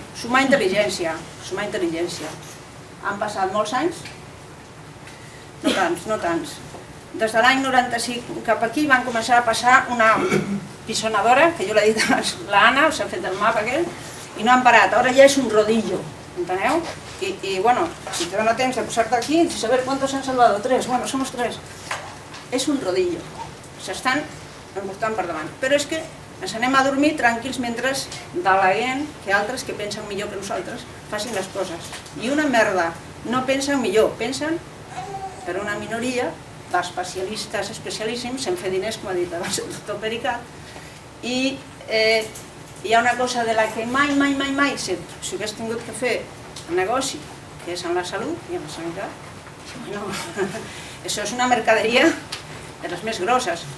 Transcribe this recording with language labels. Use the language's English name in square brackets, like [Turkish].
[Catalan] Sumar intel·ligència. Sumar intel·ligència. Han passat molts anys? No tants, no tants. Des de l'any 95 cap aquí van començar a passar una pisonadora, que jo l'he dit abans, l'Anna, s'ha fet el mapa aquell, i no han parat. Ara ja és un rodillo, enteneu? I bueno, si te dona temps de posar-te aquí, [Spanish] dices, a ver, ¿cuántos han salvado? [Catalan] 3, bueno, [Spanish] somos 3. [Catalan] És un rodillo. S'estan emportant per davant. Però és que ens anem a dormir tranquils mentre deleguem que altres que pensen millor que nosaltres facin les coses. I una merda, no pensen millor, pensen per una minoria d'especialistes especialíssims en fer diners, com ha dit abans el doctor Pericat, i hi ha una cosa de la que mai, si hagués tingut que fer el negoci, que és en la salut i en la sanitat, això és una mercaderia de les més grosses.